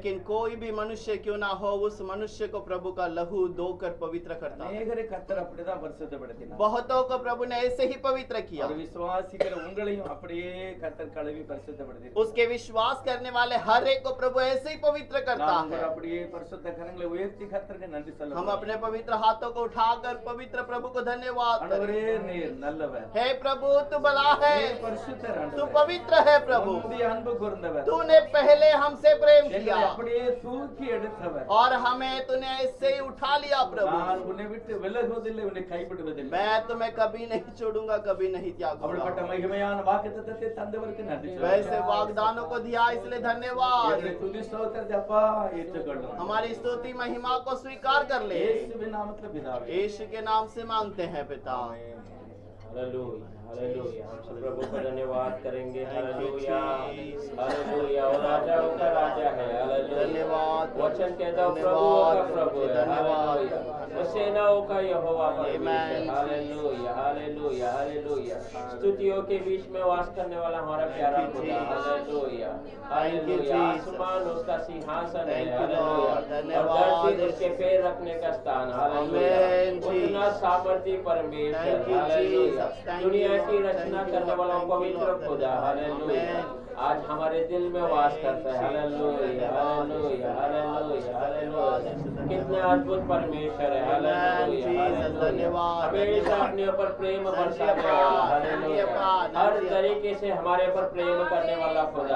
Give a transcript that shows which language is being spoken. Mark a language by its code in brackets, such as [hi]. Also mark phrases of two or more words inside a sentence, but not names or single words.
[hi] कोई भी मनुष्य क्यों ना हो, उस मनुष्य को प्रभु का लहू धोकर पवित्र करता है। [ta] அநேகரை கர்த்தர் அப்படிதான் பரிசுத்தப்படுத்தினார். [hi] बहुतों को प्रभु ने ऐसे ही पवित्र किया। [ta] அவர் விசுவாசிக்கிற உங்களையும் அப்படியே கர்த்தர் கழுவி பரிசுத்தப்படுத்தினார். [hi] उसके विश्वास करने वाले हर एक को प्रभु ऐसे ही पवित्र करता [ta] நாம் [hi] है। [ta] அப்படியே பரிசுத்த கரங்களை உயர்த்தி கர்த்தருக்கு நன்றி [hi] हम [ta] சொல்லுவோம். [hi] अपने पवित्र हाथों को उठाकर पवित्र प्रभु को धन्यवाद करें। [ta] ஆண்டவரே நீர் நல்லவர். [hi] हे प्रभु तू भला है, [ta] நீர் பரிசுத்தர் [hi] तू [ta] ஆண்டவரே. [hi] पवित्र है प्रभु। [ta] உம்முடைய அன்பு கூர்ந்தவர். [hi] तूने पहले हमसे प्रेम [ta] எங்களை [hi] किया [ta] அப்படியே தூக்கி எடுத்தவர். [hi] और हमें तूने ऐसे ही उठा लिया प्रभु। [ta] நான் உன்னை விட்டு விலகுவதில்லை, உன்னை கைவிடுவதில்லை. [hi] मैं तुम्हें कभी नहीं छोड़ूंगा, कभी नहीं [ta] அப்படிப்பட்ட [hi] त्यागूंगा। [ta] மகிமையான வாக்குத்தத்தத்தை தந்தவருக்கு நன்றி [hi] वैसे [ta] சொல்லுவோம். [hi] वाग्दानों को दिया इसलिए धन्यवाद। [ta] எங்களை துதி ஸ்தோத்திரத்தை அப்பா ஏற்றுக்கொள்ளும். [hi] हमारी स्तुति महिमा को स्वीकार कर ले। [ta] இயேசுவின் நாமத்தில் பிதாவே. [hi] यीशु के नाम से मांगते हैं पिता। हालेलुया हालेलुया। हम सब प्रभु का धन्यवाद करेंगे। हालेलुया Jesus. हालेलुया। और राजाओं का राजा है। हालेलुया। धन्यवाद। वचन कहता है प्रभुओं का प्रभु है। हालेलुया। और सेनाओं का यहोवा परमेश्वर। Amen. हालेलुया हालेलुया हालेलुया। स्तुतियों के बीच में वास करने वाला हमारा प्यारा [en] Thank you, [hi] खुदा। Jesus. हालेलुया [en] Thank you, [hi] हालेलुया। Jesus. आसमान उसका सिंहासन है। [en] Thank you, [hi] हालेलुया। Lord. और धन्यवाद, धरती उसके पैर रखने का स्थान। हालेलुया। Amen, उतना Jesus. सामर्थी परमेश्वर। [en] Thank you, [hi] हालेलुया। [en] Jesus. Thank [hi] दुनिया [en] you, [hi] की Lord. रचना [en] Thank you, [hi] करने Lord. वाला [en] Thank you, [hi] पवित्र Lord. खुदा। हालेलुया। Amen. आज हमारे दिल में वास करता है। [en] Thank you, [hi] हालेलुया हालेलुया हालेलुया हालेलुया। कितना अद्भुत परमेश्वर है। हालेलुया Jesus. हालेलुया। धन्यवाद, हमेशा धन्यवाद। अपने ऊपर प्रेम बरसाने धन्यवाद, वाला। हालेलुया। धन्यवाद, हर धन्यवाद। तरीके से हमारे ऊपर प्रेम करने वाला खुदा।